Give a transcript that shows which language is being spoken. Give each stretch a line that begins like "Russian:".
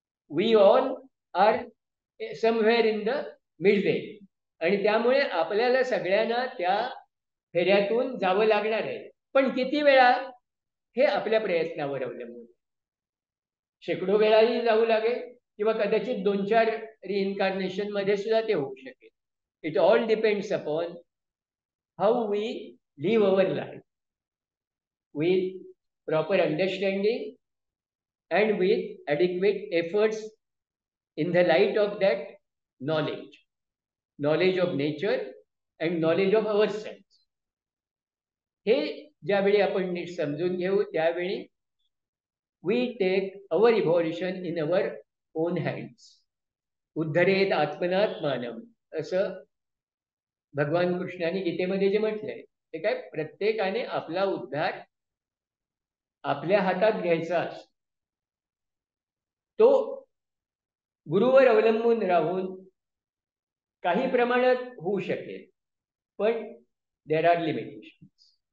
English: we all are somewhere in the midway
Marathi: आणि त्यामुळे आपल्याला सगळ्यांना त्या फेऱ्यातून जावं लागणार आहे. पण किती वेळा हे आपल्या प्रयत्नावर अवलंबून. शेकडो वेळाही जाऊ लागेल किंवा कदाचित 2-4 रिइन्कार्नेशन मध्ये सुद्धा ते होऊ शकेल.
English: It all depends upon how we live our life with proper understanding and with adequate efforts in the light of that knowledge of nature and knowledge of ourselves.
Marathi: हे ज्यावेळी आपण नीट समजून घेऊ त्यावेळी
English: we take our evolution in our own hands.
Sanskrit: उद्धरेत आत्मनात्मानम
Marathi: असं भगवान कृष्णाने गीतेमध्ये जे म्हटलंय ते काय प्रत्येकाने आपला उद्धार आपल्या हातात घ्यायचा असतो. तो गुरुवर अवलंबून राहून काही प्रमाणात होऊ शकेल पण
English: There are limitations.